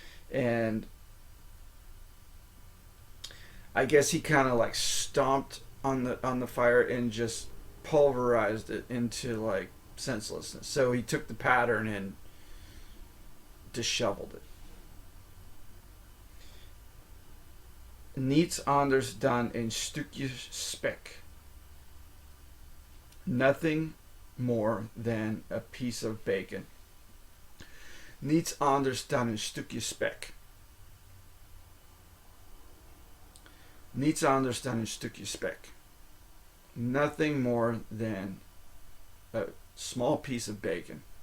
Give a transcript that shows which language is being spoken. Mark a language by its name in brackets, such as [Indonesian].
[English] And I guess he kind of like stomped on the fire and just pulverized it into like senselessness. So he took the pattern and disheveled it. [Dutch] Niets anders dan een stukje spek. [English] Nothing more than a piece of bacon. [Dutch] Niets anders dan een stukje spek. Niets anders dan een stukje spek. [English] Nothing more than a small piece of bacon.